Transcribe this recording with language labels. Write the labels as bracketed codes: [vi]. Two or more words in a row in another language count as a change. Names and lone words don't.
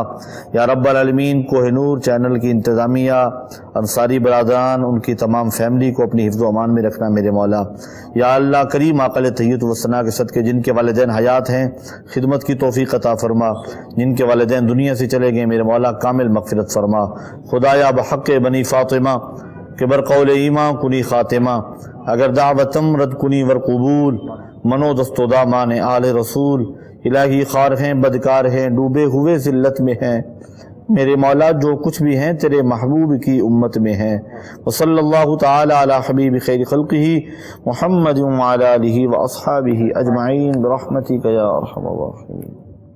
[ar] یا رب العالمین, [ur] کوہ نور چینل کی انتظامیہ, انصاری برادران, ان کی تمام فیملی کو اپنی حفظ و امان میں رکھنا میرے مولا. یا اللہ کریم, عاقل طیب و ثنا کے صدقے جن کے والدین حیات ہیں خدمت کی توفیق عطا فرما. جن کے والدین دنیا سے چلے گئے میرے مولا کامل مغفرت فرما. [fa] خدایا بحق بنی فاطمہ کہ برقول ایمان کنی خاتمہ, اگر دعوتم رد کنی ور قبول, منو دست و دامان آل رسول. [ur] الہی خار ہیں, بدکار ہیں, ڈوبے ہوئے ذلت میں ہیں میرے مولا, جو کچھ بھی ہیں تیرے محبوب کی امت میں ہیں. [ar] وصلی اللہ تعالی علی حبیب خیر خلقہ محمد وعلی آلہ واصحابہ اجمعین برحمتک یا ارحم الراحمین.